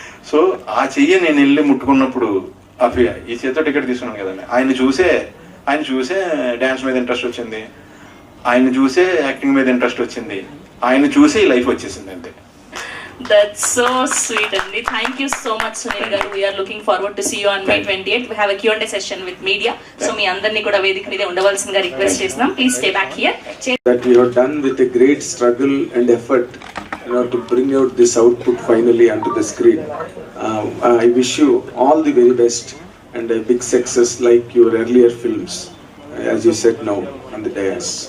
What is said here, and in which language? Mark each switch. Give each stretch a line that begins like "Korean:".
Telugu: So ఆ చెయ్యి నేను వెళ్ళి ముట్టుకున్నప్పుడు ఈ చేతితో టికెట్ తీసుకున్నాను కదండి. ఆయన చూసే డ్యాన్స్ మీద ఇంట్రెస్ట్ వచ్చింది, ఆయన చూసే యాక్టింగ్ మీద ఇంట్రెస్ట్ వచ్చింది, ఆయన చూసే ఈ లైఫ్ వచ్చేసింది అంతే.
English: That's so sweet, Andy. Thank you so much, Sunil garu. We are looking forward to see you on May 28th. We have a Q&A session with media.
Telugu: So మీ అందరినీ కూడా వేదిక మీద ఉండవలసిందిగా రిక్వెస్ట్ చేస్తున్నాం.
English: Please stay back here. That you have done with a great struggle and effort, to bring out this output finally onto the screen. I wish you all the very best and a big success like your earlier films, as you said now on the dais.